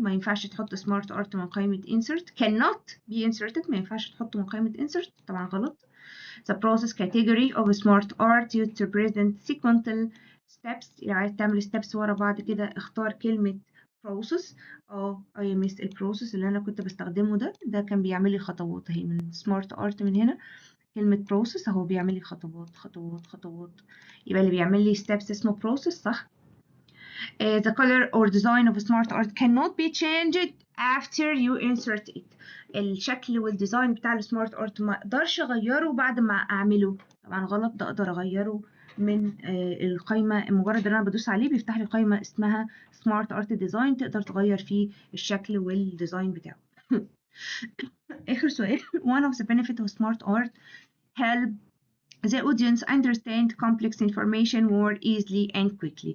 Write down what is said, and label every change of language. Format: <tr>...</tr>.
<ar>ما ينفعش تحط smart art من قائمة insert.</ar> <en>cannot be inserted</en> <ar>ما ينفعش تحطه من قائمة insert طبعا غلط.</ar> <en>the process category of smart art used to present sequential steps.</en> <ar>لو عايز تعمل steps ورا بعض كده اختار كلمة process. اي مس البروسيس اللي انا كنت بستخدمه ده كان بيعمل لي خطوات اهي من سمارت ارت. من هنا كلمة process اهو بيعمل لي خطوات خطوات خطوات. يبقى اللي بيعمل لي steps اسمه process صح.</ar> <en>The color or design of smart art cannot be changed after you insert it.</en> <ar>الشكل والديزاين بتاع السمارت ارت ما اقدرش اغيره بعد ما اعمله. طبعا غلط. ده اقدر اغيره من القائمة. مجرد ان انا بدوس عليه بيفتح لي قائمة اسمها سمارت ارت ديزاين تقدر تغير فيه الشكل والديزاين بتاعه. اخر سؤال.</ar> <en>one of the benefits of smart art help the audience understand complex information more easily and quickly.</en>